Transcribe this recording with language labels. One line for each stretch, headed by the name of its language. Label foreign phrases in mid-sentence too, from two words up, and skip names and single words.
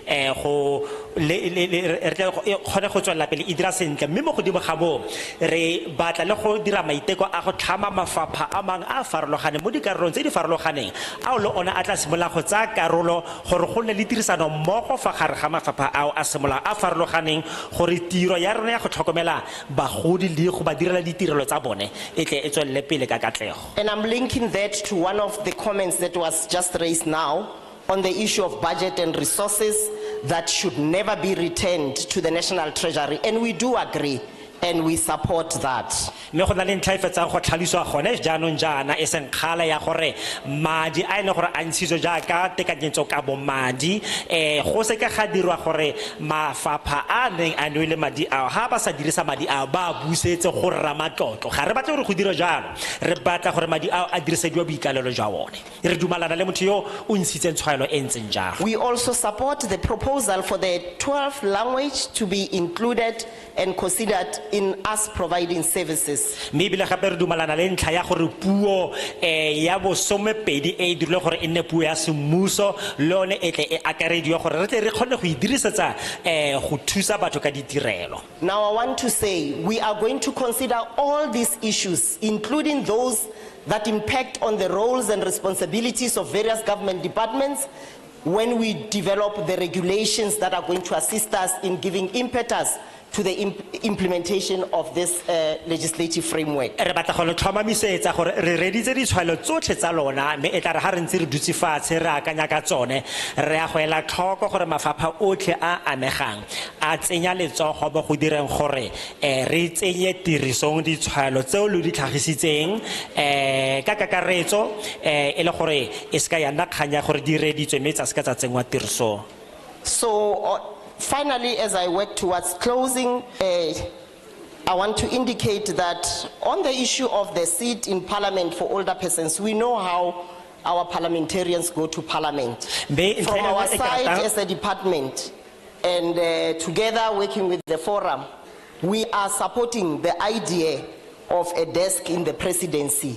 Tswana: go kgone go tswella pele e dira sentle mme mo godimo ga moo re batla le go dira maiteko a go tlhama mafapha a mang a farologaneng mo dikarolong tse di farologaneng ao le ona a tla simolola go tsaya karolo gore go nne le tirisano mmogo fa gare ga mafapha ao a semolao a farologaneng gore tiro ya rona ya go tlhokomela bagodi le go ba direla ditirelo tsa bone e tle e tswelle pele ka katlego.
English: And I'm linking that to one of the comments that was just raised now on the issue of budget and resources that should never be returned to the National Treasury. And we do agree and we support that.
Tswana: mme go na le ntlha e fetsang go tlhalosiwa gone jaanong jaana e seng kgala ya gore madi a e leng gore a ntshitswe jaaka tekanyetso ka bo madi go se ka ga dirwa gore mafapha a neng a nwele madi ao ha ba sa dirisa madi ao ba busetse go ramatlotlo ga re batla gore go dira jalo re batla gore madi ao a dirisediwa boikalelo jwa bone re dumalana le motho yo o ntshitseng tshwaelo e ntseng jalo.
English: We also support the proposal for the 12th language to be included and considered in us providing services.
Tswana: mme ebile gape re dumalana le ntlha ya gore puo ya bosomepedi e dirile gore e nne puo ya semmuso le one e tle e akarediwa gore re tle re kgone go e dirisetsa go thusa batho ka ditirelo.
English: Now I want to say we are going to consider all these issues, including those that impact on the roles and responsibilities of various government departments when we develop the regulations that are going to assist us in giving impetus to the implementation of this legislative framework.
Tswana: Re batla go le tlhomamisetsa gore re reditse ditshwaelo tsotlhe tsa lona mme e tla re ga re ntse re dutse fatshe re akanya ka tsone re a go ela tlhoko gore mafapha otlhe a amegang a tsenya letsogo mo go direng gore re tsenye tirisong ditshwaelo tseo le di tlhagisitseng ka kakaretso e le gore e se ka ya nna kgang ya gore di reditswe mme tsa se ka tsa tsengwa tirisong.
English: So finally, as I work towards closing, I want to indicate that on the issue of the seat in Parliament for older persons, we know how our parliamentarians go to Parliament. From our side as a department and together working with the forum, we are supporting the idea of a desk in the presidency.